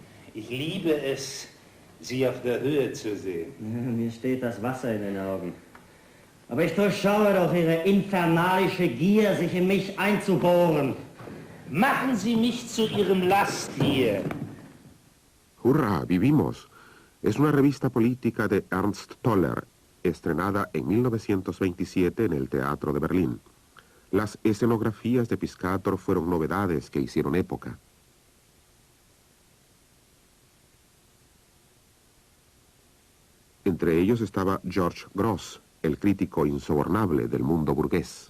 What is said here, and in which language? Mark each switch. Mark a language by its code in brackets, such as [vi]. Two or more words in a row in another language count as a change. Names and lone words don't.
[de] Ich liebe es, Sie auf der Höhe zu sehen. Ja, mir steht das Wasser in den Augen. Aber ich durchschaue doch Ihre infernalische Gier, sich in mich einzubohren. Machen Sie mich zu Ihrem Lasttier. [es] Hurra, vivimos. Es una revista política de Ernst Toller, estrenada en 1927 en el Teatro de Berlín. Las escenografías de Piscator fueron novedades que hicieron época. Entre ellos estaba George Grosz, el crítico insobornable del mundo burgués.